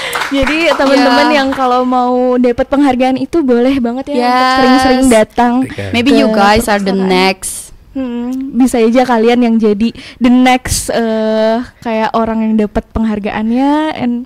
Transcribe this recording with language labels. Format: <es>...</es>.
<id>Jadi teman-teman yang kalau mau dapat penghargaan itu boleh banget ya untuk sering-sering datang.</id> <en>Maybe you guys are the next.</en> <id>Bisa aja kalian yang jadi</id> <en>the next</en> <id>kayak orang yang dapat penghargaannya.</id>